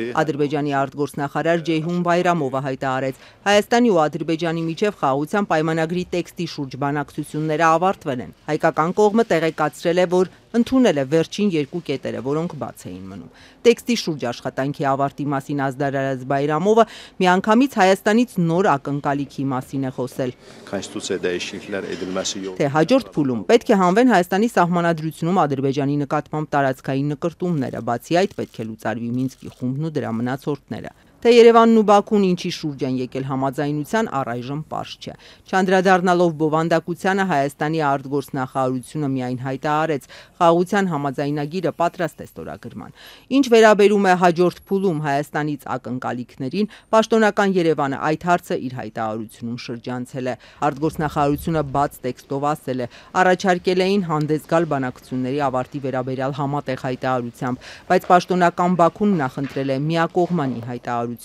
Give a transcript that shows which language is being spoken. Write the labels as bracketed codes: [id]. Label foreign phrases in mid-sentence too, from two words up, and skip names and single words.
[hy] Ադրբեջանի արտգործնախարար Ceyhun Bayramova հայտարարեց, Հայաստանի ու Ադրբեջանի միջև խաղաղության պայմանագրի տեքստի շուրջ բանակցությունները ավարտվել են։ Հայկական կողմը տեղեկացրել է, որ ընդունել է վերջին երկու կետերը, որոնք բաց էին մնում։ Տեքստի շուրջ աշխատանքի ավարտի մասին ազդարարած Բայրամովը միանգամից Հայաստանից նոր ակնկալիքի մասին է խոսել։ [az] Konstitusiya dəyişikliklər edilməsi yolu [hy] Թե հաջորդ փուլում պետք է հանվեն Հայաստանի սահմանադրությունում Ադրբեջանի նկատմամբ տարածքային նկրտումները, բացի այդ պետք է լուծարվի Մինսկի խումբն ու դրա մնացորդները։ Թե Երևանն ու Բաքուն ինչի շուրջ են եկել համաձայնության, առայժմ պարզ չէ։ Չանդրադառնալով բովանդակությանը Հայաստանի արտգործնախարարությունը միայն հայտարարեց, խաղաղության համաձայնագիրը պատրաստ է ստորագրման։ Ինչ վերաբերում է հաջորդ փուլում Հայաստանից ակնկալիքներին, պաշտոնական Երևանը այդ հարցը իր հայտարարությունում շրջանցել է։ Արտգործնախարարությունը բաց տեքստով ասել է, առաջարկել էին հանդես գալ բանակցությունների ավարտի վերաբերյալ համատեղ հայտարարությամբ, բայց պաշտոնական Բաքուն նախընտրել է միակողմանի հայտարարությունը։